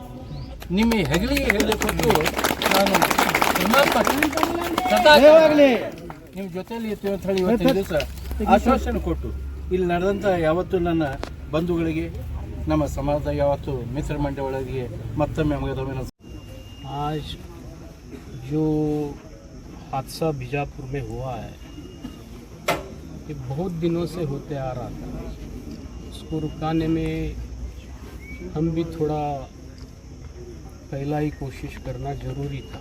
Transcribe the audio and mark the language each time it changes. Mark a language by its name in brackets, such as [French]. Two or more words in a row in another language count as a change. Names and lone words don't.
[Kannada] ನಿಮ್ಮ ಹೆಗಲಿಗೆ ಹೆಗಲಿ ಕೊಟ್ಟು ನಾನು ನಿಮ್ಮ ಜೊತೆಯಲ್ಲಿ ಇರ್ತೀವಿ ಅಂತ ಹೇಳಿ ಇವತ್ತಿನ ದಿವಸ ಆಶ್ವಾಸನೆ ಕೊಟ್ಟು ಇಲ್ಲಿ ನಡೆದಂಥ ಯಾವತ್ತು ನನ್ನ ಬಂಧುಗಳಿಗೆ, ನಮ್ಮ ಸಮಾಜದ ಯಾವತ್ತು ಮಿತ್ರ ಮಂಡಳಿಗಳಿಗೆ ಮತ್ತೊಮ್ಮೆ [Hindi] आज जो हादसा बीजापुर में हुआ है, ये बहुत दिनों से होते आ रहा था. उसको रुकाने में हम भी थोड़ा पहला ही कोशिश करना ज़रूरी था.